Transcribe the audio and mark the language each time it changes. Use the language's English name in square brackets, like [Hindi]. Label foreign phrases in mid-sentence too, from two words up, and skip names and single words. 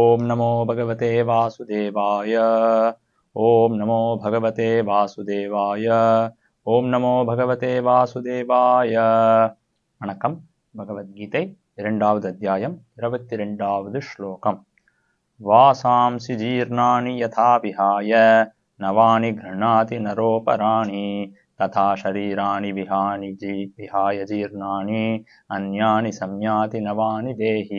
[Sanskrit] नमो भगवते वासुदेवाय। ओम नमो भगवते वासुदेवाय। ओम नमो भगवते वासुदेवाय. [Tamil] வணக்கம். பகவத்கீதை 2வது அத்தியாயம் 22வது ஸ்லோகம். [Sanskrit] वासांसि जीर्णानि यथा विहाय नवानि गृह्णाति नरोऽपराणि तथा शरीराणि विहाय जीर्णानि अन्यानि संयाति नवानि देही.